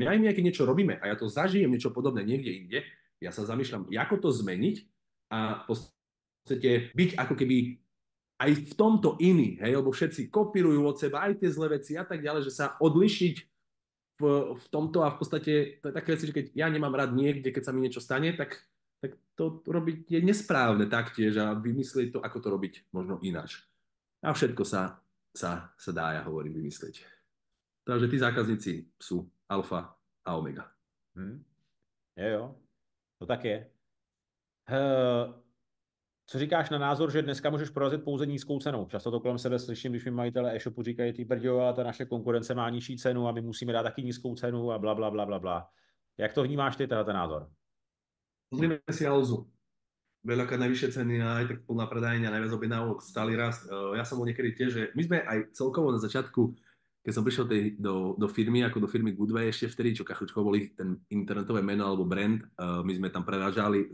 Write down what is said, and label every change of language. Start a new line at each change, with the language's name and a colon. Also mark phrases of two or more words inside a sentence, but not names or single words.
Slovak: Ja aj nejaké niečo robíme a ja to zažijem niečo podobné niekde inde, ja sa zamýšľam, ako to zmeniť a v podstate byť ako keby aj v tomto iný, hej, lebo všetci kopírujú od seba aj tie zlé veci a tak ďalej, že sa odlišiť v tomto a v podstate to je také veci, že keď ja nemám rád niekde, keď sa mi niečo stane, tak to robiť je nesprávne taktiež a vymyslieť to, ako to robiť možno ináč. A všetko sa dá, ja hovorím, vymyslieť. Takže tí zákazníci sú alfa a omega.
Czech: Jo, to tak je. Co říkáš na názor, že dneska můžeš porazit pouze nízkou cenou? Často to kolem sebe slyším, když mi majitele e-shopu říkají, ty brďo, a ta naše konkurence má nižší cenu a my musíme dát taky nízkou cenu a bla, bla, bla, bla, bla. Jak to vnímáš ty, ten názor?
Slovak: Pozrime si Alzu. Veľakrát najvyššie ceny a aj tak plná predajňa, najviac objednávok, stály rast. Ja som bol niekedy tiež, že my sme aj celkovo na začiatku, keď som prišiel do firmy, ako do firmy Goodway ešte vtedy, čo Kachučko boli ten internetové meno alebo brand, my sme tam prerážali.